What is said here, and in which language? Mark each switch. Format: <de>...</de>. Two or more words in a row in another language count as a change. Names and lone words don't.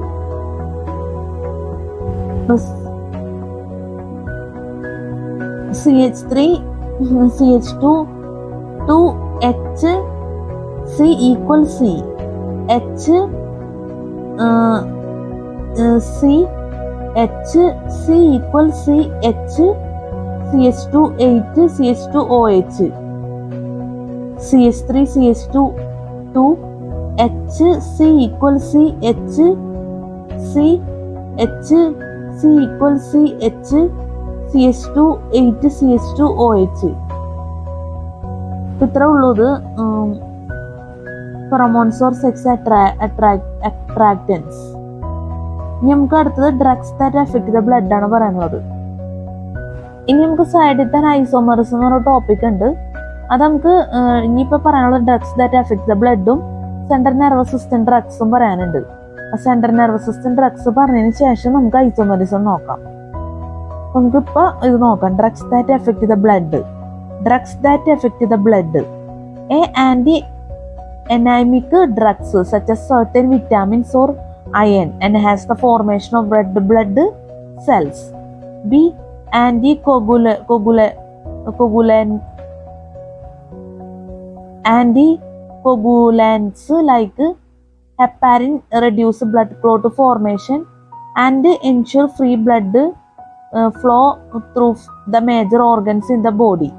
<en>CH3 CH2 2H C equal C H C H C equal C H CH2 8 CH2OH CH3 CH2 2 H C equal C H C H C equal C H CH2 8 CH2OH.</en> <ml>ഇത്ര ഉള്ളത്</ml> <en>pheromones or sex attractants.</en> <ml>ഇനി നമുക്ക് അടുത്തത്</ml> <en>drugs that affect the blood</en> <ml>ആണ് പറയാനുള്ളത്. ഇനി നമുക്ക് സൈഡിൽ ഐസോമർസ് എന്ന് പറഞ്ഞ ടോപ്പിക് ഉണ്ട്. അത് നമുക്ക് ഇനിയിപ്പോൾ പറയാനുള്ളത്</ml> <en>drugs that affect the blood central nervous system drugs</en> <ml>പറയാനുണ്ട്.</ml> <en>central nervous system drugs</en> <ml>പറഞ്ഞതിന് ശേഷം നമുക്ക് ഐസോമറിസം നോക്കാം. നമുക്കിപ്പോൾ ഇത് നോക്കാം.</ml> <en>drugs that affect the blood. drugs that affect the blood. Anemic drugs such as certain vitamins or iron enhance the formation of red blood cells. B. Anticoagulants like heparin reduce blood clot formation and ensure free blood flow through the major organs in the body.</en>